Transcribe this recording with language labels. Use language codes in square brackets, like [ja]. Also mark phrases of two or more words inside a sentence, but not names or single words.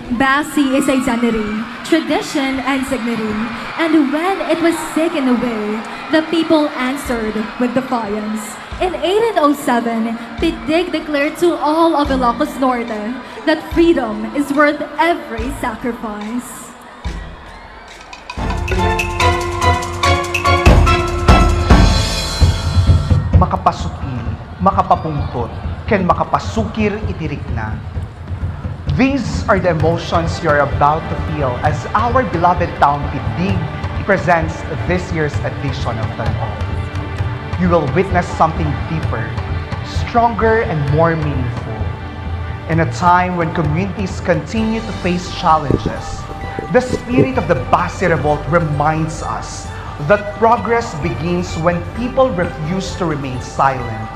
[en] Basi is identity, tradition, and dignity. And when it was taken away, the people answered with defiance. In 1807, Pitig declared to all of Ilocos Norte that freedom is worth every sacrifice. [ilo] Makapasukil, makapapungtot, ken makapasukir itirikna. [en] These are the emotions you're about to feel as our beloved town Pitig presents this year's edition of Tanong. You will witness something deeper, stronger, and more meaningful. In a time when communities continue to face challenges, the spirit of the Basi Revolt reminds us that progress begins when people refuse to remain silent.